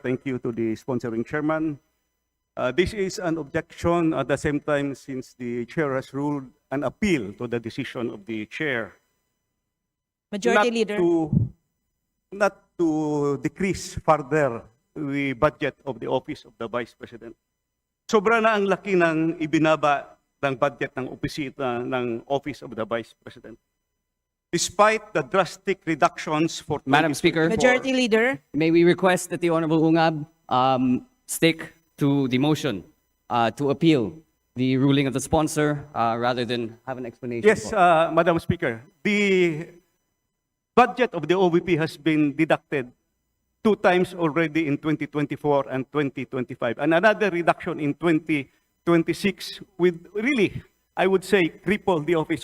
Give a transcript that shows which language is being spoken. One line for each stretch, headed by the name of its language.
English: Thank you to the sponsoring chairman. This is an objection at the same time since the chair has ruled an appeal to the decision of the chair. Majority Leader. Not to decrease further the budget of the Office of the Vice President.
Filipino: Sobra na ang laki ng ibinaba ng budget ng opisina ng Office of the Vice President.
English: despite the drastic reductions for Madam Speaker, Majority Leader. may we request that the Honorable Ungab stick to the motion to appeal the ruling of the sponsor rather than have an explanation? Yes, po? Madam Speaker. The budget of the OVP has been deducted 2 times already in 2024 and 2025, and another reduction in 2026 with really, I would say, cripple the office.